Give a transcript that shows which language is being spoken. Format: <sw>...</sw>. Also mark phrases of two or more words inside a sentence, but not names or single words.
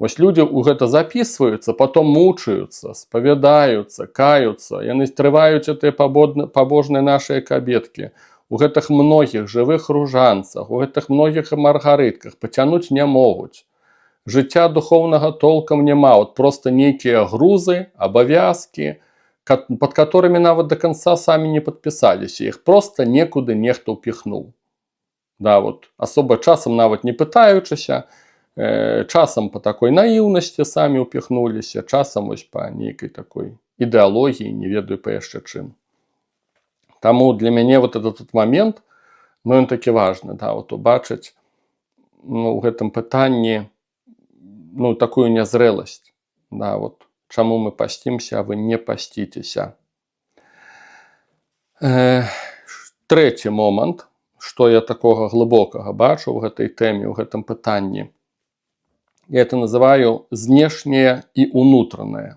<be>Вось людзі ў гэта записываюцца, потом мучаюцца, спавядаюцца, каюцца, яны трываюць гэтыя пабожныя нашыя кабеткі. У гэтых многіх жывых ружанцах, у гэтых многіх маргарытках пацянуць не могуць. Жыцця духоўнага толкам няма, вот просто нейкія грузы, абавязкі,</be> <ru>под которыми</ru> <be>нават до конца самі не падпісаліся, іх просто некуды нехта ўпіхнуў. Да, вот, асоба часам нават не пытаючыся, часам по такой наіўнасці самі ўпіхнуліся, часам вось па нейкай такой ідэалогіі, не ведаю па яшчэ чым. Таму для мяне</be> <ru>вот этот момент,</ru> <be>ну, ён такі важны, да, вот убачыць, ну, у гэтым пытанні, ну, такую нязрэласць, да, вот, чаму мы пасцімся, а вы не пасціцеся. Трэці момант, што я такога глыбокага бачу ў гэтай тэме, ў гэтым пытанні, я</be> <ru>это называю</ru> <be>знешняе і ўнутранае.</be>